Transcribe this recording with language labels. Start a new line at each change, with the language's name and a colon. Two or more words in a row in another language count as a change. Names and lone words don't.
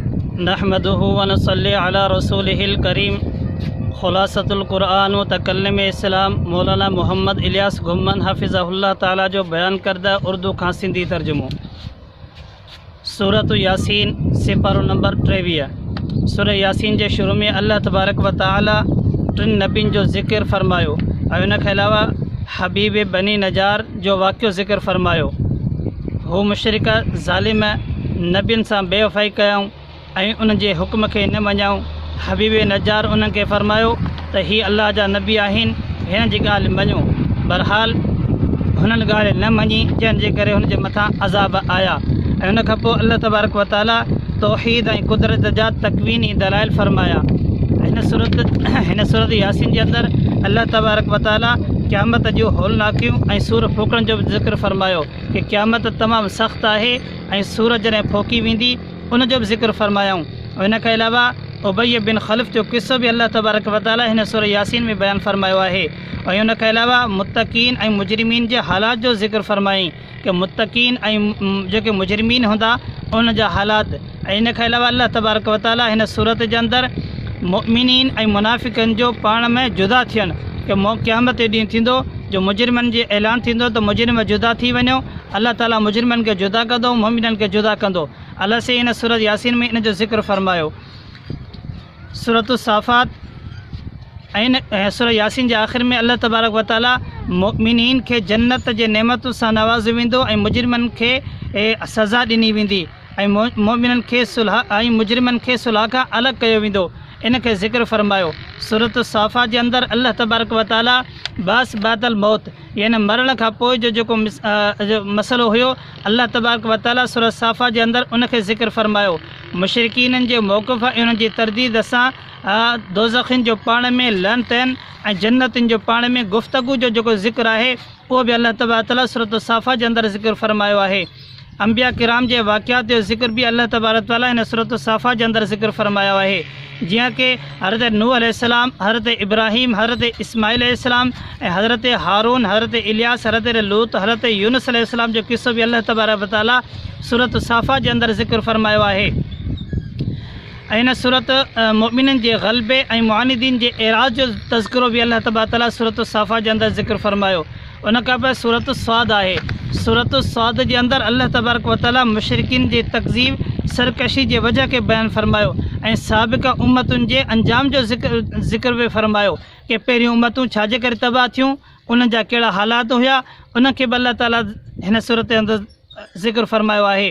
Arabic: نحمده ونصلي على رسوله الكريم.
Sindhi: खुलासतुल कुरान व तकल्लुम इस्लाम मौलाना मोहम्मद इलियास घुम्मन
Arabic: حفظه الله تعالى
Sindhi: जो बयान करदा उर्दू खां सिंधी तर्जुमो। सूरत यासीन सिपारो नंबर 23। सूरह यासीन जे शुरू में
Arabic: الله تبارك وتعالى
Sindhi: टिन नबियुनि जो ज़िक्र फरमायो ऐं उन खां अलावा हबीब बनी नजार जो वाक़ियो ज़िक्र फरमायो। हू मुशरिक ज़ालिम नबियुनि सां बेवफ़ाई कयऊं ऐं उन जे हुक्म खे न मञऊं। हबीब नजार उन्हनि खे फरमायो त ही अल्लाह जा नबी आहिनि, हिन जी ॻाल्हि मञो। बहरहाल हुननि ॻाल्हि न मञी, जंहिंजे करे हुन जे मथां अज़ाब आया। ऐं उन खां पोइ
Arabic: الله تبارك وتعالى
Sindhi: तौहीद ऐं कुदरत जा तकवीनी दलाइल फरमाया। हिन सूरत यासीन जे अंदरि
Arabic: الله تبارك وتعالى
Sindhi: क़यामत जूं होलनाकियूं ऐं सूर फूकण जो बि ज़िक्र फरमायो कि क़यामत तमामु सख़्तु आहे ऐं सूर जॾहिं फोकी वेंदी उन जो बि ज़िक्र फरमायूं। इन खां अलावा उबय बिन ख़लफ़ जो किस्सो बि
Arabic: الله تبارك وتعالى
Sindhi: हिन सूरह यासीन में बयानु फरमायो आहे। ऐं उन खां अलावा मुत्तक़ीन ऐं मुजरिमीन जे हालात जो ज़िक्र फरमाई कि मुत्तक़ीन ऐं जेके मुजरिमीन हूंदा उन जा हालात। ऐं इन खां अलावा
Arabic: الله تبارك وتعالى
Sindhi: हिन सूरत जे अंदरि मुमिनीन ऐं मुनाफ़िक़नि जो पाण में जुदा थियनि कि क़यामत जो ॾींहुं थींदो जो मुजरिमनि जे ऐलान थींदो त मुजरिम जुदा थी वञो। अल्लाह ताला मुजरिमनि खे जुदा कंदो, मुमिननि खे जुदा कंदो। अल्लाह से इन सूरत यासीन में इन जो ज़िक्र फरमायो। सूरत साफ़ात ऐं सूरह यासीन जे आख़िर में
Arabic: الله تبارك وتعالى
Sindhi: मुमिनीन खे जन्नत जे नेमतुनि सां नवाज़ियो वेंदो ऐं मुजरिमनि खे सज़ा ॾिनी वेंदी ऐं मुमिननि खे सुलह ऐं मुजरिमनि खे सुलह खां अलॻि कयो वेंदो। इन खे ज़िक्र फरमायो। सूरत साफ़ात जे अंदरि
Arabic: الله تبارك وتعالى بعث بعد الموت
Sindhi: यानी मरण खां पोइ जो जेको मसइलो हुयो
Arabic: الله تبارك وتعالى
Sindhi: सूरत साफ़ात जे अंदरि उन खे ज़िक्र फरमायो। मुशरिकीननि जे मौक़िफ़ ऐं उन्हनि जी तरदीद सां दोज़खिन जो पाण में लअनत आहिनि ऐं जन्नतुनि जो पाण में गुफ़्तगू जो जेको ज़िक्र आहे उहो बि
Arabic: الله تبارك وتعالى
Sindhi: सूरत साफ़ात जे अंदरि ज़िक्र फरमायो आहे। अंबिया किराम जे वाक़ियात जो ज़िक्र बि
Arabic: الله تبارك وتعالى
Sindhi: हिन सूरत साफ़ात जे अंदरि ज़िक्र फरमायो आहे। जीअं कि हज़रत नूह अलैहिस्सलाम, हज़रत इब्राहीम, हज़रत इस्माइल अलैहिस्सलाम ऐं हज़रत हारून, हज़रत इलियास, हज़रत लूत, हज़रत यूनुस अलैहिस्सलाम जो किस्सो बि
Arabic: الله تبارك وتعالى
Sindhi: सूरत साफ़ात जे अंदरि ज़िक्र फरमायो आहे। ऐं इन सूरत मुमिननि जे ग़लबे ऐं मुआनिदीन जे एराज़ जो तज़किरो बि
Arabic: الله تبارك وتعالى
Sindhi: सूरत साफ़ात जे अंदरि ज़िक्र फरमायो। उन खां पोइ सूरत स्वाद आहे। सूरत स्वाद जे अंदरि
Arabic: الله تبارك وتعالى
Sindhi: मुशरिकीन जे तकज़ीब सरकशी जे वजह खे बयानु फरमायो ऐं साबिक़ा उम्मतुनि जे अंजाम जो ज़िक्र बि फरमायो कि पहिरियों उम्मतूं छाजे करे तबाह थियूं, उन्हनि जा कहिड़ा हालात हुया, उन खे बि अल्लाह ताला हिन सूरत जे अंदरि ज़िक्र फरमायो आहे।